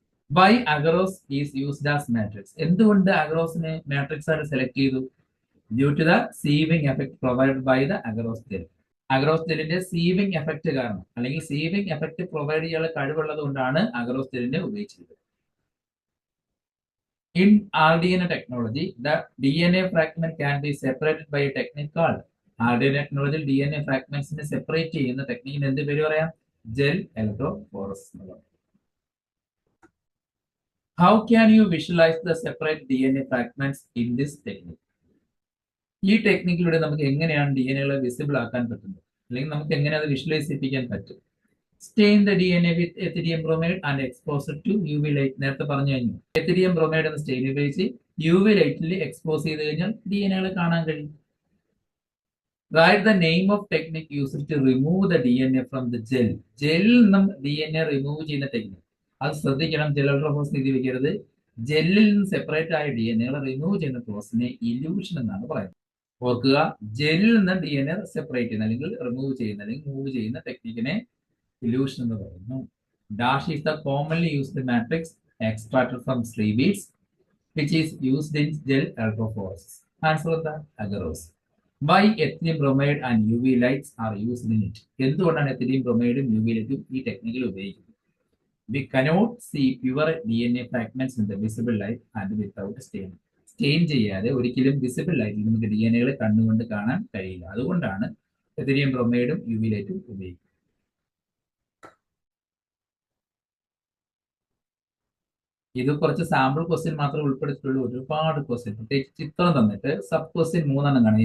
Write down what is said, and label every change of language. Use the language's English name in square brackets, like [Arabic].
[English] Why agarose is used as matrix? [Malayalam] എന്തുകൊണ്ട് അഗറോസിനെ matrix ആയിട്ട് select ചെയ്തു? [English] Due to the sieving effect provide by the agarose gel. [Malayalam] Agarose ജെല്ലിന്റെ sewing effect കാരണം, അല്ലെങ്കിൽ sewing effect provide ചെയ്യാനുള്ള കഴിവുള്ളത് കൊണ്ടാണ് agarose ജെല്ലിനെ ഉപയോഗിച്ചത്. [English] In RDNA technology, the DNA fragment can be separated by a technique called RDNA technology. [Malayalam] DNA fragments ne separate ചെയ്യുന്ന ടെക്നിക്കിന് എന്ത് പേര് പറയാം? Gel electrophoresis. [English] How can you visualize the separate DNA fragments in this technique? [Malayalam] ഈ ടെക്നിക്കിലൂടെ നമുക്ക് എങ്ങനെയാണ് DNA visible ആക്കാൻ പറ്റുന്നത്, അല്ലെങ്കിൽ നമുക്ക് എങ്ങനെ അത് വിഷ്വലൈസ് ചെയ്യിപ്പിക്കാൻ പറ്റും? [English] Stain the DNA with etherium bromide and expose it to UV light. [Malayalam] നേരത്തെ പറഞ്ഞു കഴിഞ്ഞു, എത്തിരിയം ബ്രോമൈഡ് എന്ന സ്റ്റെയിൻ ഉപയോഗിച്ച് UV ലൈറ്റിൽ എക്സ്പോസ് ചെയ്ത് കഴിഞ്ഞാൽ DNA കാണാൻ കഴിയും. [English] Write the name of technique used to remove the DNA from the gel. [Malayalam] ജെല്ലിൽ നിന്നും DNA റിമൂവ് ചെയ്യുന്ന ടെക്നിക്, അത് ശ്രദ്ധിക്കണം. ജെൽ ഇലക്ട്രോഫോറസിസ് എഴുതി വെക്കരുത്. ജെല്ലിൽ നിന്ന് സെപ്പറേറ്റ് ആയ DNA റിമൂവ് ചെയ്യുന്ന പ്രോസസിനെ ഇലൂഷൻ എന്നാണ് പറയുന്നത്. ഓർക്കുക, ജെല്ലിൽ നിന്ന് DNA സെപ്പറേറ്റ് ചെയ്യുന്ന, അല്ലെങ്കിൽ റിമൂവ് ചെയ്യുന്ന, അല്ലെങ്കിൽ മൂവ് ചെയ്യുന്ന ടെക്നിക്കിനെ ഇലൂഷൻ എന്ന് പറയുന്നു. [English] Dash is the commonly used matrix extracted from seaweeds which is used in gel electrophoresis. [Malayalam] Answer എന്താ? Agarose. [English] Why etherium bromide and UV lights are used in it? [Malayalam] എന്തുകൊണ്ടാണ് എത്തിരിയം ബ്രോമൈഡും UV ലൈറ്റും ഈ ടെക്നിക്കിൽ ഉപയോഗിക്കുന്നത്? [English] We cannot see pure DNA fragments in the visible light and without stain. [Malayalam] Stain ചെയ്യാതെ ഒരിക്കലും visible ലൈറ്റിൽ നമുക്ക് DNA കണ്ണുകൊണ്ട് കാണാൻ കഴിയില്ല. അതുകൊണ്ടാണ് എത്തിരിയം ബ്രോമൈഡും UV ലൈറ്റും ഉപയോഗിക്കുന്നത്. ഇത് കുറച്ച് സാമ്പിൾ ക്വസ്റ്റ്യൻ മാത്രമേ ഉൾപ്പെടുത്തിയിട്ടുള്ളൂ. ഒരുപാട് ക്വസ്റ്റ്യൻ, പ്രത്യേകിച്ച് ചിത്രം തന്നിട്ട് സബ് ക്വസ്റ്റ്യൻ 3 കാണും.